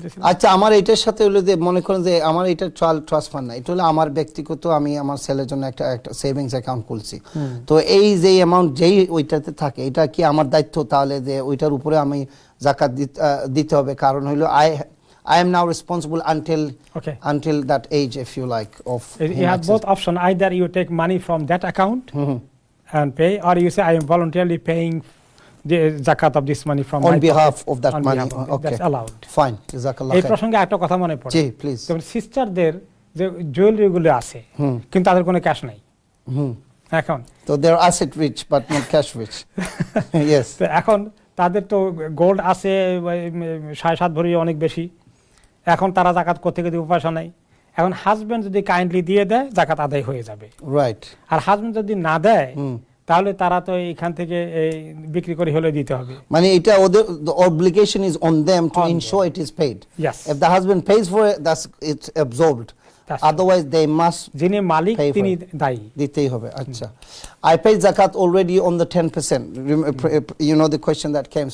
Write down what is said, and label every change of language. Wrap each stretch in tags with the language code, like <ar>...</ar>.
<bn>আচ্ছা, আমার এটার সাথে হলো যে মনে করেন যে আমার এটা ট্রাস্ট ফান্ড না, এটা হলো আমার ব্যক্তিগত, আমি আমার ছেলের জন্য একটা সেভিংস অ্যাকাউন্ট খুলছি। তো এই যে অ্যামাউন্ট যেই ওইটাতে থাকে, এটা কি আমার দায়িত্ব তাহলে যে ওইটার উপরে আমি জাকাত দিতে হবে? কারণ হলো</bn> <en>I am now responsible until that age, if you like, of you have both option. Either you take money from that account and pay, or you say I am voluntarily paying the zakat of this money from on behalf of that money. Okay, that's allowed. Fine, jazakallah</en> <bn>এই</bn> <ar>khair.</ar> <bn>প্রসঙ্গে একটা কথা মনে পড়ে, জি please. যেমন সিস্টারদের যে jewellery গুলো আছে, কিন্তু তাদের কোনো ক্যাশ নাই এখন,</bn> <en>তো they are asset rich but not cash rich. Yes.</en> <bn>তো এখন তাদের তো গোল্ড আছে 7.5 ভরি, অনেক বেশি। এখন তারা জাকাত কোথা থেকে দিবে, পয়সা নাই। এখন হাজবেন্ড যদি কাইন্ডলি দিয়ে দেয়, জাকাত আদায় হয়ে যাবে, রাইট। আর হাজবেন্ড যদি না দেয়, তাহলে তারা তো এখান থেকে বিক্রি করে হলে দিতে হবে। মানে এটা ওদের,</bn> <en>the obligation is on them to ensure it is paid. Yes. If the husband pays for it, it's absorbed. Otherwise they must,</en> <bn>যিনি মালিক তিনি দায়ী, দিতেই হবে।</bn> <en>আচ্ছা, I paid zakat already on the 10%. You know the question that came.</en>